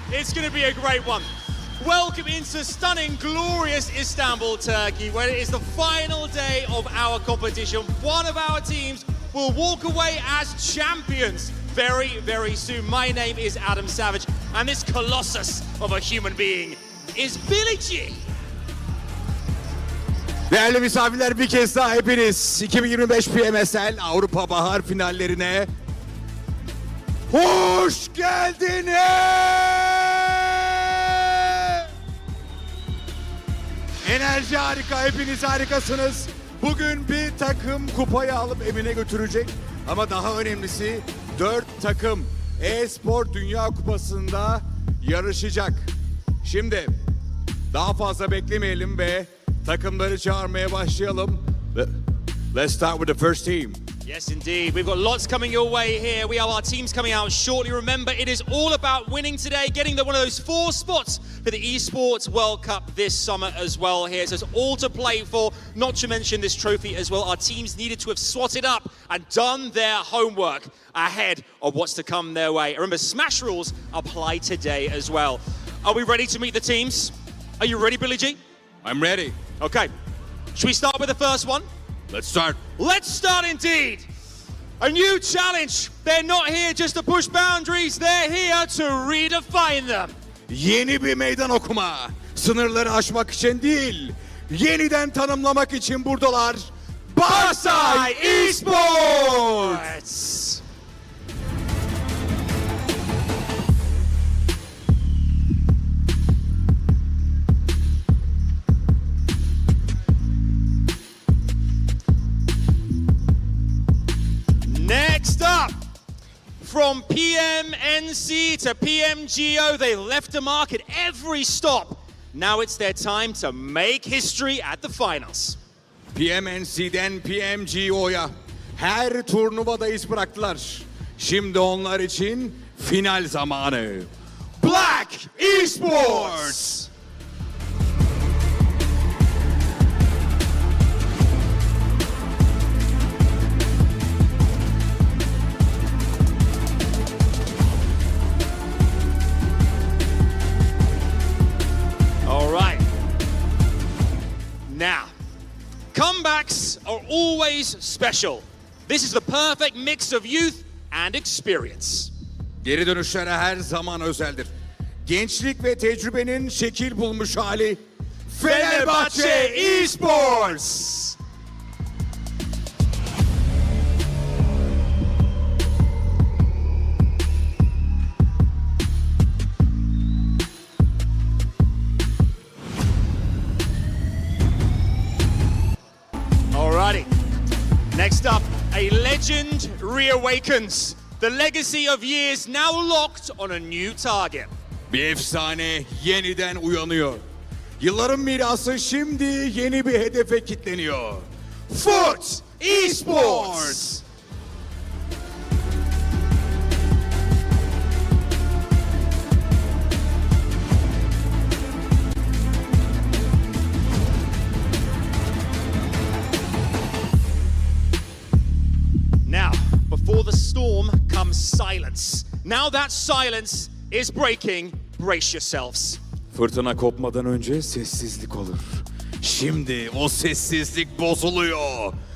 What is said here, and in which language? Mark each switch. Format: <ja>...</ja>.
<en>It's going to be a great one. Welcome into stunning, glorious Istanbul, Turkey, where it is the final day of our competition. One of our teams will walk away as champions very, very soon. My name is Adam Savage, and this colossus of a human being is Billy G.</en> <tr>Değerli misafirler, bir kez daha hepiniz 2025 PMSL Avrupa Bahar finallerine hoş geldiniz. Enerji harika, hepiniz harikasınız. Bugün bir takım kupayı alıp evine götürecek. Ama daha önemlisi 4 takım e-spor Dünya Kupası'nda yarışacak. Şimdi daha fazla beklemeyelim ve takımları çağırmaya başlayalım.</tr> <en>Let's start with the first team. Yes, indeed. We've got lots coming your way here. We have our teams coming out shortly. Remember, it is all about winning today, getting one of those 4 spots for the Esports World Cup this summer as well here. So it's all to play for, not to mention this trophy as well. Our teams needed to have swatted up and done their homework ahead of what's to come their way. Remember, Smash rules apply today as well. Are we ready to meet the teams? Are you ready, Billy G? I'm ready. Okay. Should we start with the first one? Let's start. Let's start indeed. A new challenge. They're not here just to push boundaries. They're here to redefine them.</en> <tr>Yeni bir meydan okuma. Sınırları aşmak için değil, yeniden tanımlamak için buradalar.</tr> <en>Barsay Esports! Next up, from PMNC to PMGO, they left a mark at every stop. Now it's their time to make history at the finals.</en> <tr>PMNC'den PMGO'ya her turnuvada iz bıraktılar. Şimdi onlar için final zamanı.</tr> <en>Black Esports! All right. Now, comebacks are always special. This is the perfect mix of youth and experience.</en> <tr>Geri dönüşler her zaman özeldir. Gençlik ve tecrübenin şekil bulmuş hali.</tr> <en>Fenerbahçe Esports! Alrighty. Next up, a legend reawakens. The legacy of years now locked on a new target.</en> <tr>Bir efsane yeniden uyanıyor. Yılların mirası şimdi yeni bir hedefe kilitleniyor.</tr> <en>Foot Esports! Now, before the storm comes silence. Now that silence is breaking. Brace yourselves.</en> <tr>Fırtına kopmadan önce sessizlik olur. Şimdi o sessizlik bozuluyor.</tr>